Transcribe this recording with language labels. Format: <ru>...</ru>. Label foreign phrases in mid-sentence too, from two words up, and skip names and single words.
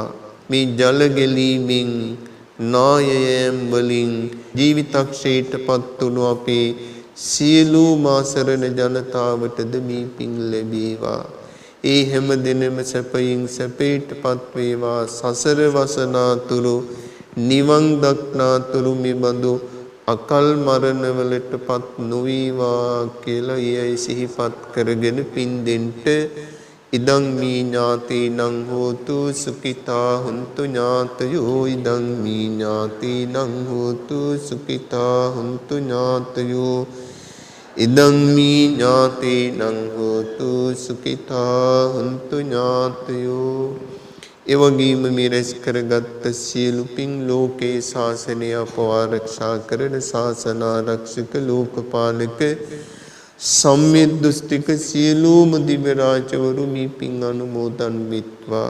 <si>මේ ජල ගැලීමෙන් නායයම් වලින් ජීවිතක්ෂයට පත් වුණු අපේ සියලුම ආසරණ ජනතාවටද මේ පින් ලැබේවා. ඒ හැම දිනෙම සැපයින් සැපයටපත් වේවා. සසර වසනාතුරු නිවන් දක්නාතුරු මේ බඳු අකල් මරණවලටපත් නොවේවා කියලා ඊයේ සිහිපත් කරගෙන පින් දෙන්ට</si> <pi>ඉදං මී ඥාතිනං හෝතු සුඛිතා හුන්තු ඥාතයෝ ඉදං මී ඥාතිනං හෝතු සුඛිතා හුන්තු ඥාතයෝ ඉදං මී ඥාතිනං හෝතු සුඛිතා හුන්තු ඥාතයෝ.</pi> <si>එවැගේම මේ රැස් කරගත් සියලු පින් ලෝකේ ශාසනය අපවාරක්ෂා කරන ශාසන ආරක්ෂක ලෝකපාලක සම්මිද්දුස්තික සියලුම දිව්‍ය රාජවරු මේ පින් අනුමෝදන් වෙත්වා.</si>